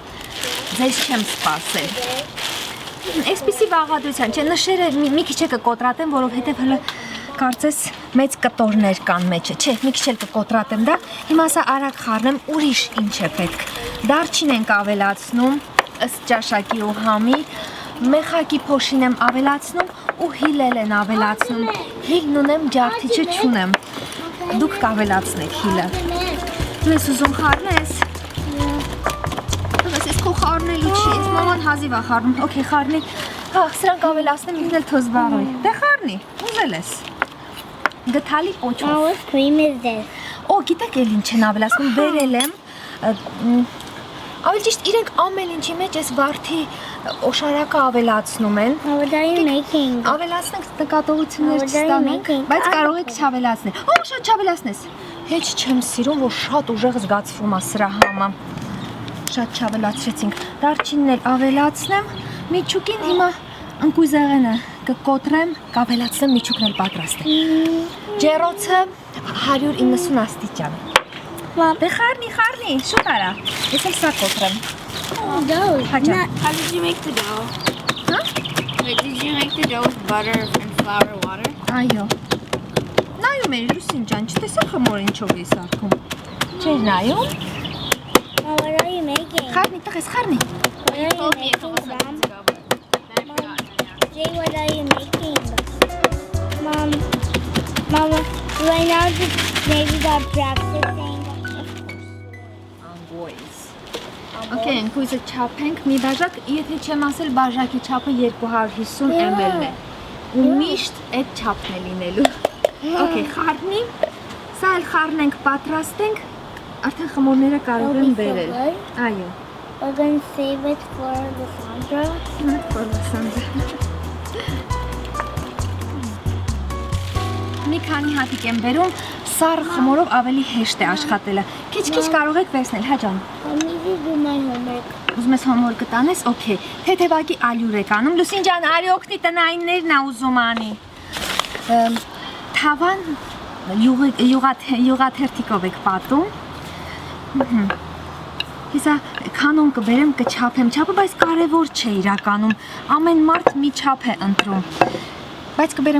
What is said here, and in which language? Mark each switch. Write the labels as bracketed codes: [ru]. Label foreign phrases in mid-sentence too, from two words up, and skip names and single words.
[hy] Ձեզ չեմ սպասել։ Այսպիսի բաղադրության, չէ, նշերը մի քիչ կկոտրատեմ, որովհետև հələ կարծես մեծ կտորներ կան մեջը, չէ, մի քիչ էլ կկոտրատեմ դա, հիմա սա արագ խառնեմ, ուրիշ ինչ է պետք։ Դարչին ենք ավելացնում, ըստ ճաշակի ու համի, մեխակի փոշին եմ ավելացնում ու հիլել են ավելացնում, հիլն ունեմ, ջարդիչը չունեմ, դուք կավելացնեք հիլը։ Դու ես ուզում խառնես։ Ես քո խառնելու չի, ես մաման հազիվ է խառնում, օքեյ խառնի, հա, սրանք ավելացնեմ, ինքն էլ թո զբաղվի, դե խառնի, ուզել ես։ Գթալի պոչով։ [en] What cream is this? [hy] Օ, գիտեք էլ ինչ են ավելացնում, բերել եմ, ավելի ճիշտ իրենք ամեն ինչի մեջ այս վարդի օշարակը ավելացնում են։ [en] What are you making? [hy] Ավելացնենք նկատողություններ չստանանք, բայց կարող եք չավելացնել։ Օ, շատ չավելացնես։ Հեչ չեմ սիրում, որ շատ ուժեղ զգացվում է սրա համը։ Շատ չավելացրեցինք։ Դարչինն էլ ավելացնեմ, միջուկին հիմա ընկույզեղենը կկոտրեմ, կավելացնեմ, միջուկն էլ պատրաստ է։ Ջեռոցը 190 աստիճան։ Դե խառնի, շուտ արա։ Ես էլ սա կոտրեմ։ [en] Dough. How did you make the dough? Huh? Wait, did you make the dough with butter and flour and water? [hy] Այո։ Նայում էի Լուսին ջան, չտեսա խմորը ինչով էի սարքում։ Չէր նայում։ [en] What are you making? [hy] Խառնի, տղես, խառնի։ [en] What are you Told me a making, couple Mom? seconds ago, but then I forgot. Jay, what are you making? Mom, do I now just maybe got practicing? [hy] Okay, ընկույզը չափենք, մի բաժակ, եթե չեմ ասել, բաժակի չափը 250 ml-ն է։ Ու միշտ այդ չափն է լինելու։ Okay, խառնի։ Սա էլ խառնենք, պատրաստենք։ Արդեն խմորները կարող են բերել։ Այո։ [en] We're going to save it for Lysandra. [hy] Մի քանի հատիկ եմ բերում, սառը խմորով ավելի հեշտ է աշխատելը։ Քիչ-քիչ կարող եք վերցնել, հա ջան։ [en] I need to do my homework. [hy] Ուզում ես հոմորկը տանես, օքեյ։ Թեթևակի ալյուր եք անում։ Լուսին ջան, արի օգնի տնայիններն ա ուզում անի։ Թավան յուղաթերթիկով եք պատում։ Հեսա կանոն կբերեմ կչափեմ չափը, բայց կարևոր չէ իրականում։ Ամեն մարդ մի չափ է ընտրում։ Բայց կբերեմ